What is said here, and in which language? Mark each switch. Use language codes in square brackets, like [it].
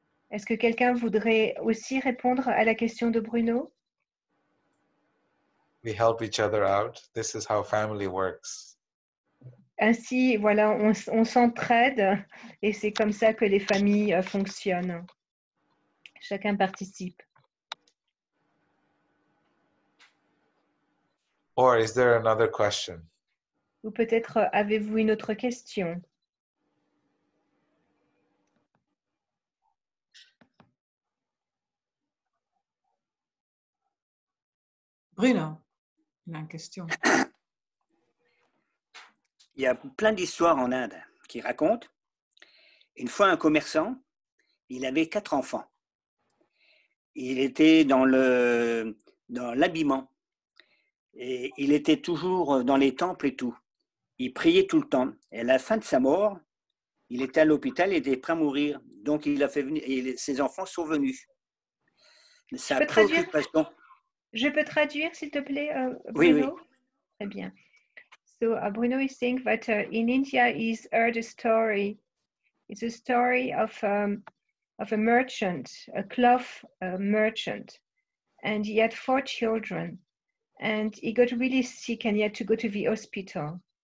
[fr] Est-ce que quelqu'un voudrait aussi répondre à la question de Bruno? [en] We help each other out. This is how family works. [fr] Ainsi, voilà, on s'entraide et c'est comme ça que les familles fonctionnent. Chacun participe. [en] Or is there another question? [fr] Ou peut-être avez-vous une autre question? Bruno, il a une question. Il y a plein d'histoires en Inde qui racontent. Une fois, un commerçant, il avait 4 enfants. Il était dans l'habillement. Et il était toujours dans les temples et tout. Il priait tout le temps. Et à la fin de sa mort, il était à l'hôpital, il était prêt à mourir. Donc, il a fait venir, et ses enfants sont venus. Sa préoccupation. Je peux traduire, s'il te plaît, Oui, Bruno? oui. Très bien. [en] So Bruno is saying that in India he's heard a story. It's a story of a merchant, a cloth merchant, and he had 4 children, and he got really sick and he had to go to the hospital.